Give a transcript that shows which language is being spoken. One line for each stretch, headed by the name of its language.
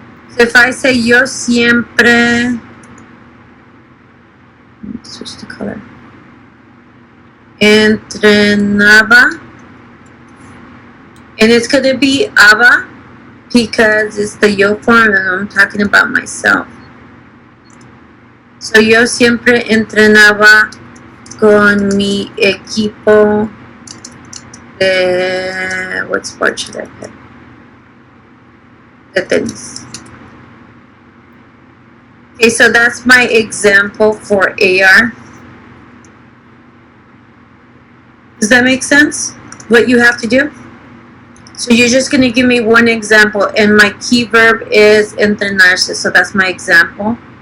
English: So if I say
Spanish: yo siempre,
English: let me switch the color. Entrenaba. And it's going to be aba because it's the yo form and I'm talking about myself.
Spanish: So yo siempre entrenaba con mi equipo de,
English: what sport should I pick?
Spanish: De tenis.
English: Okay, so that's my example for AR. Does that make sense? What you have to do? So you're just going to give me one example, and my key verb is entrenarse, so that's my example.